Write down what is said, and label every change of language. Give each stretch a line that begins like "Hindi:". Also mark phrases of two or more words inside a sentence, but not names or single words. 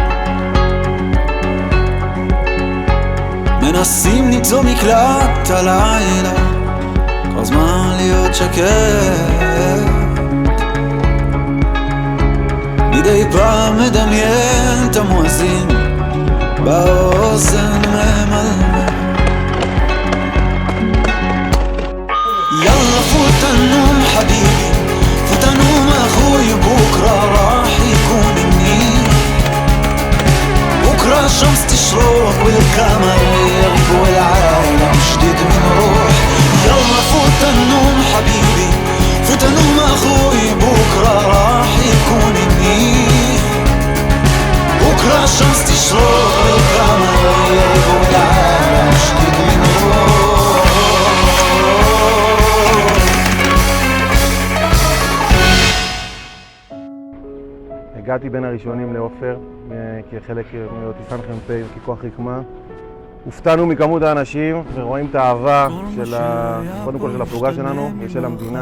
Hebrew: מנסים למצוא מקלט הלילה, כבר זמן להיות שקט. מדי פעם מדמיין את המואזין באוזן ממלמל.
Arabic: يلا فوت النوم حبيبي فوت النوم اخوي بكره راح يكون منيح. بكره الشمس تشرق والقمر يغيب والعالم جديد من روح. يلا فوت النوم حبيبي فوت النوم اخوي بكره راح يكون منيح. بكره الشمس تشرق والقمر يغيب والعالم جديد من روح.
Hebrew: הגעתי בין הראשונים לעופר כחלק מאוטיסן חמפי וככוח רקמה. הופתענו מכמות האנשים ורואים את האהבה קודם כל של הפלוגה שלנו ושל המדינה.